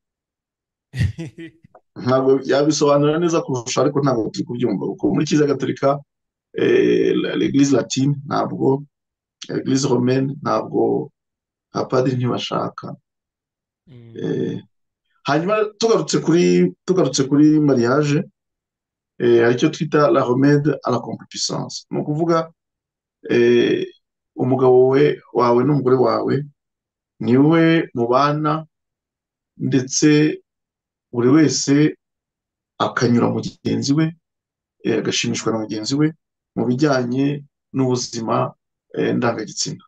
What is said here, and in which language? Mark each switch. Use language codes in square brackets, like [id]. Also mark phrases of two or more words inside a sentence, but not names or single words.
[rw] Ntabwo yabisobanura neza kurusha, ariko ntabwo turi kubyumva kuko muri kiliziya gatolika [fr] l'Eglise latine [rw] ntabwo, [fr] l'Eglise romaine [rw] ntabwo, abapadiri ntibashaka. Hanyuma tugarutse kuri mariage, hari icyo twita [fr] la remède à la concupiscence. [rw] Ni ukuvuga umugabo wawe n'umugore wawe niwe mubana, ndetse buri wese akanyura mugenzi we, agashimishwa na mugenzi we mu bijyanye n'ubuzima ndangagitsina.